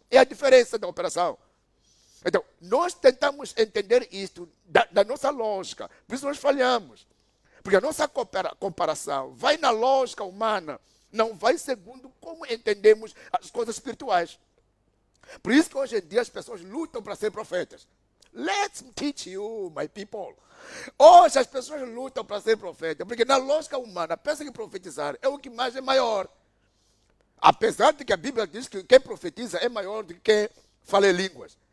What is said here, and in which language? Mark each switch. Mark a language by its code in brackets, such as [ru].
[pt] É a diferença da operação. Então, nós tentamos entender isto da nossa lógica. Por isso nós falhamos. Porque a nossa comparação vai na lógica humana, não vai segundo como entendemos as coisas espirituais. Por isso que hoje em dia as pessoas lutam para ser profetas. [en] Let's teach you, my people. [pt] Hoje as pessoas lutam para ser profetas, porque na lógica humana, pensa que profetizar é o que mais é maior. Apesar de que a Bíblia diz que quem profetiza é maior do que quem fala em línguas.